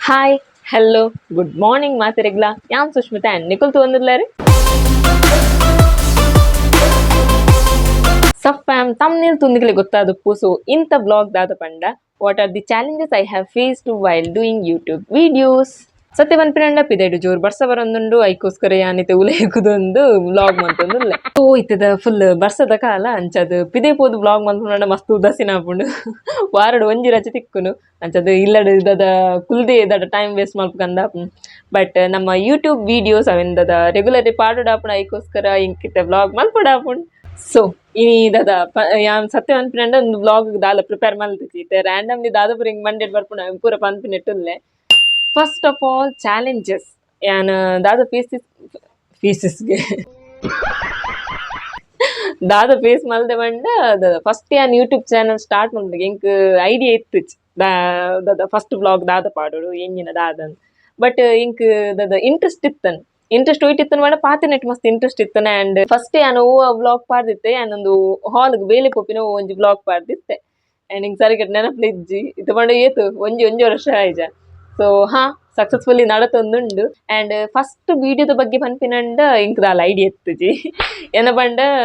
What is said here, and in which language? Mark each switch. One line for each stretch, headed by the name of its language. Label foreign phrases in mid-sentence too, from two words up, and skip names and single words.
English: hi hello good morning
Tulu: ಮಾತಿರೆಗ್ಲಾ ಯಾನ್ ಸುಷ್ಮಿತಾ ಆ್ಯಂಡ್ ನಿಖುಲ್ ತೊಂದಿರ್ಲಾರಿ ಸಫ್ಯಾಮ್ ತಮ್ನೇಲ್ ತುಂದಿಗ್ಲೆ ಗೊತ್ತಾದಪ್ಪು ಸೊ ಇಂಥ ಬ್ಲಾಗ್ ದಾದ ಪಂಡ
English: what are the challenges I have faced while doing YouTube videos
Tulu: ಸತ್ಯ ಪನ್ಪಿನಂಡ ಪಿದೈಡು ಜೋರು ಬರ್ಸ ಬರೊಂದುಂಡು ಐಕೋಸ್ಕರ ಯಾನಿತೆ ಉಲೇಕುದೊಂದು ವ್ಲಾಗ್ ಮಂತೊಂದುಲ್ಲೆ ಓ ಇತ್ತದ ಫುಲ್ ಬರ್ಸದ ಕಾಲ ಅಂಚದ್ ಪಿದೆ ಪೋದು ವ್ಲಾಗ್ ಮಂತುಂಡ ಮಸ್ತ್ ಉದಾಸೀನ ಆಪುಂಡು ವಾರಡು ಒಂಜಿ ರಜೆ ತಿಕ್ಕುನು ಅಂಚದ್ ಇಲ್ಲಡ್ ದಾದ ಕುಲ್ದೆ ದಾದ
English: time waste
Tulu: ಮಲ್ಪಕಂದ ಬಟ್ ನಮ್ಮ
English: YouTube videos
Tulu: ಅವೆಂದದ ರೆಗ್ಯುಲರ್ಲಿ ಪಾಡುಡಾಪುಂಡು ಐಕೋಸ್ಕರ ಇಂಕಿತ ವ್ಲಾಗ್ ಮಲ್ಪಡಾಪುಂಡು ಸೊ ಇನಿ ದಾದ ಯಾನ್ ಸತ್ಯ ಪನ್ಪಿನಂಡ ಒಂದು ವ್ಲಾಗ್ ದಾಲ ಪ್ರಿಪೇರ್ ಮಲ್ತಿಜಿ ಇತ್ತೆ ರ್ಯಾಂಡಮ್ಲಿ ದಾದ ಪೂರ ಹಿಂಗ್ ಮಂಡೆಡ್ ಬರ್ಪುಂಡು ಪೂರ ಪನ್ಪಿನೆಟ್ಟುಲ್ಲೆ
English: first of all challenges
Tulu: ಯಾನ್ ದಾದ ಫೇಸಸ್ಗೆ ದಾದ ಫೇಸ್ ಮಲ್ದೆ ಬಂಡ ಫಸ್ಟ್ ಯಾನ್
English: YouTube channel start
Tulu: ಮಾಡ್ದೆ ಎಂಕ್ ಐಡಿಯಾ ಇತ್ತು ದಾದ
English: first blog
Tulu: ದಾದ ಪಾಡೋಡು ಎಂಜಿನ ದಾದ ಬಟ್ ಎಂಕ್ ದಾದ ಇಂಟ್ರೆಸ್ಟ್ ಇತ್ತನ್ ಇಂಟ್ರೆಸ್ಟ್ ಹೋಯ್ತಿತ್ತನ್ ಮಾಡ ಪಾತಿನೆಟ್ ಮಸ್ತ್ ಇಂಟ್ರೆಸ್ಟ್ ಇತ್ತನ ಆ್ಯಂಡ್ ಫಸ್ಟ್ ಯಾನ್ ಓ ಬ್ಲಾಗ್ ಪಾಡ್ದಿತ್ತೆ ಯಾನೊಂದು ಹಾಲ್ಗ್ ಬೇಲೆ ಪೋಪಿನ ಒಂಜಿ ಬ್ಲಾಗ್ ಪಾಡ್ದಿತ್ತೆ ಆ್ಯಂಡ್ ಹಿಂಗ್ ಸರಿಗಟ್ ನೆನಪುಲ ಇಜ್ಜಿ ಇತ್ತ ಪಂಡ ಏತು ಒಂಜಿ ವರ್ಷ ಆಯ್ಜ ಸೊ ಹಾ ಸಕ್ಸಸ್ಫುಲಿ ನಡತೊಂದುಂಡು ಆ್ಯಂಡ್ ಫಸ್ಟ್ ವಿಡಿಯೋದ ಬಗ್ಗೆ ಪನ್ಪಿನಂಡ ಇಂಕ್ ದಾಲ ಐಡಿಯಾ ಎತ್ತುಜಿ ಎನ್ನ ಪಂಡ